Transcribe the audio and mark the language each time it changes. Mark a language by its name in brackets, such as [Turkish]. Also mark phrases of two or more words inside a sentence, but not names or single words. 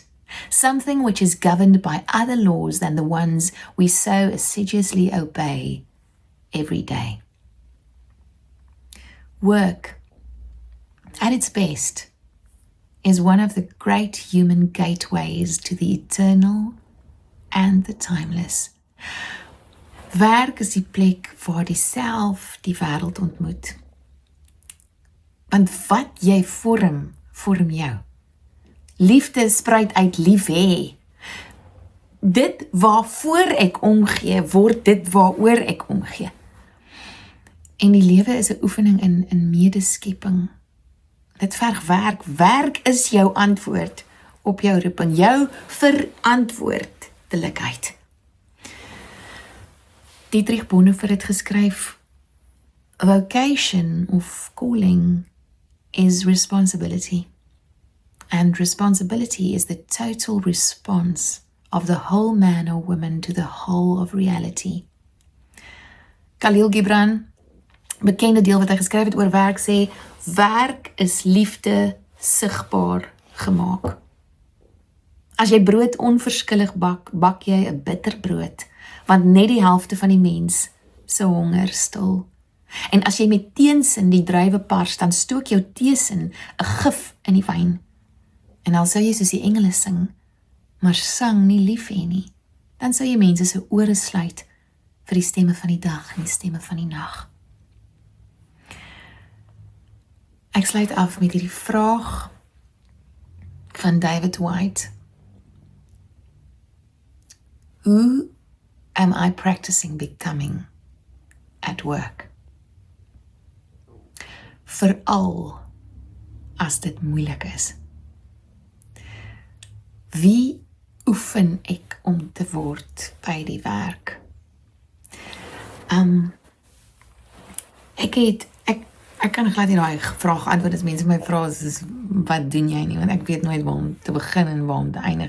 [English] Something which is governed by other laws than the ones we so assiduously obey every day. Work, at its best, is one of the great human gateways to the eternal and the timeless. [Afrikaans] Werk is die plek waar die self die wêreld ontmoet. Want wat jy vorm jou. Liefde spruit uit lief hê. Dit waarvoor ek omgee, word dit waaroor ek omgee. En die lewe is 'n oefening in medeskepping. Dit verg werk. Werk is jou antwoord op jou roeping, jou verantwoordelikheid. Dietrich Bonhoeffer het geskryf, [English] vocation of calling is responsibility. And responsibility is the total response of the whole man or woman to the whole of reality. [Afrikaans] Khalil Gibran, bekende deel wat hy geskryf het oor werk, sê, werk is liefde sigbaar gemaak. As jy brood onverskillig bak, bak jy 'n bitter brood, want net die helfte van die mens se honger stil. En as jy met teensin die druiwe pars, dan stook jou teesin 'n gif in die wyn. En al sou jy soos die engele sing, maar sang nie lief hê nie, dan sou jy mense se ore sluit vir die stemme van die dag en die stemme van die nag. Ek sluit af met hierdie vraag van David White. [English] Who am I practicing becoming at work? [Afrikaans] Veral as dit moeilik is. Wie oefen ek om te word by die werk? Ek kan glad nie daai vraag antwoord as mense my vra, is wat doen jy nie, want ek weet nooit waar om te begin en waar om te eindig.